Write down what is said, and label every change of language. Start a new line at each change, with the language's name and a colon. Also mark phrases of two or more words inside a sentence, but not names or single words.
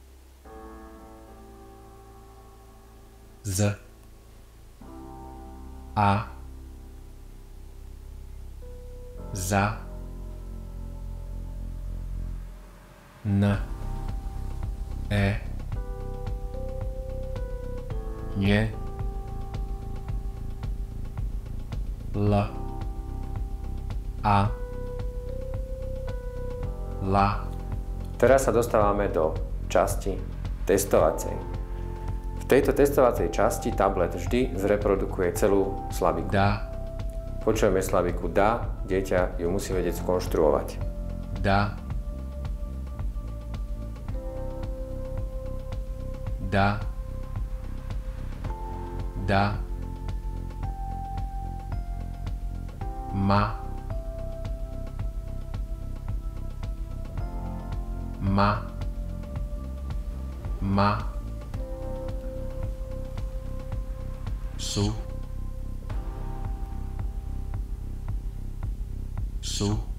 Slovak: Z, A, Za, N, E, Ň, L, A, La. Teraz sa dostávame do časti testovacej. V tejto testovacej časti tablet vždy zreprodukuje celú slabiku. Da, Počujeme slabiku da, dieťa ju musí vedieť skonštruovať. da, da, da, ma, ma, ma, su, su,